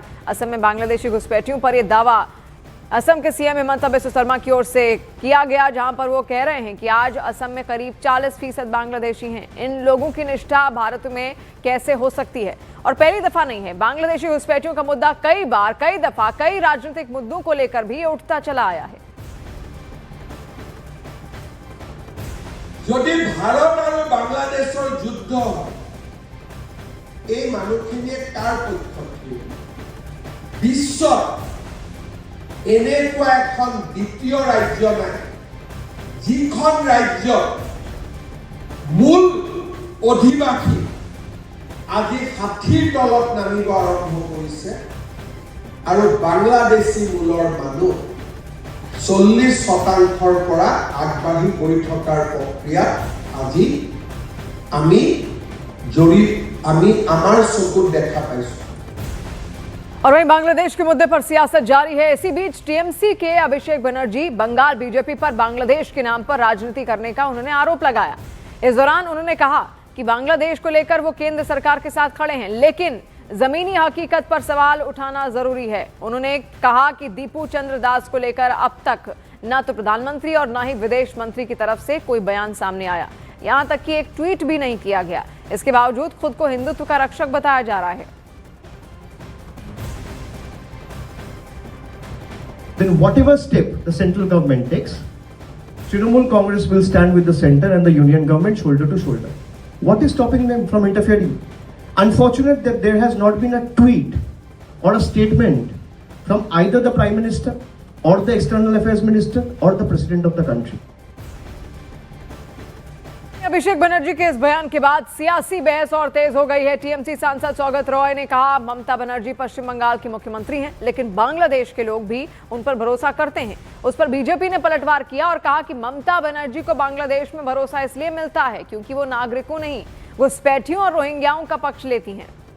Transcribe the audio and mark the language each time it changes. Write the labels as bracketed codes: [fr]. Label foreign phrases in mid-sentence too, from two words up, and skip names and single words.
[hi] असम में बांग्लादेशी घुसपैठियों पर यह दावा असम के सीएम हेमंत बिस्वा शर्मा की ओर से किया गया, जहां पर वो कह रहे हैं कि आज असम में करीब 40% बांग्लादेशी हैं। इन लोगों की निष्ठा भारत में कैसे हो सकती है? और पहली दफा नहीं है, बांग्लादेशी घुसपैठियों का मुद्दा कई बार, कई दफा, कई राजनीतिक मुद्दों को लेकर भी उठता चला आया है। [as] যদি ভারত আৰু বাংলাদেশৰ যুদ্ধ এই মানুহখিনিয়ে কাৰ পক্ষত বিশ্বত এনেকুৱা এখন দ্বিতীয় ৰাজ্য নাই যিখন ৰাজ্য মূল অধিবাসী আজি 60ৰ তলত নামিব আৰম্ভ কৰিছে আৰু বাংলাদেশী মূলৰ মানুহ 40% পৰা আগবাঢ়ি গৈ থকাৰ প্ৰক্ৰিয়াত আজি আমি আমাৰ চকুত দেখা পাইছো। [hi] और वहीं बांग्लादेश के मुद्दे पर सियासत जारी है। इसी बीच टीएमसी के अभिषेक बनर्जी बंगाल बीजेपी पर बांग्लादेश के नाम पर राजनीति करने का उन्होंने आरोप लगाया। इस दौरान उन्होंने कहा कि बांग्लादेश को लेकर वो केंद्र सरकार के साथ खड़े हैं, लेकिन जमीनी हकीकत पर सवाल उठाना जरूरी है। उन्होंने कहा कि दीपू चंद्र दास को लेकर अब तक न तो प्रधानमंत्री और न ही विदेश मंत्री की तरफ से कोई बयान सामने आया, यहां तक कि एक ट्वीट भी नहीं किया गया। इसके बावजूद खुद को हिंदुत्व का रक्षक बताया जा रहा है। [en] Then whatever step the central government takes, Trinamool Congress will stand with the center and the union government shoulder to shoulder. What is stopping them from interfering? Unfortunate that there has not been a tweet or a statement from either the Prime Minister or the External Affairs Minister or the President of the country. [hi] अभिषेक बनर्जी के इस बयान के बाद सियासी बहस और तेज हो गई है। टीएमसी सांसद सौगत रॉय ने कहा ममता बनर्जी पश्चिम बंगाल की मुख्यमंत्री हैं, लेकिन बांग्लादेश के लोग भी उन पर भरोसा करते हैं। उस पर बीजेपी ने पलटवार किया और कहा कि ममता बनर्जी को बांग्लादेश में भरोसा इसलिए मिलता है क्योंकि वो नागरिकों नहीं, घुसपैठियों और रोहिंग्याओं का पक्ष लेती हैं।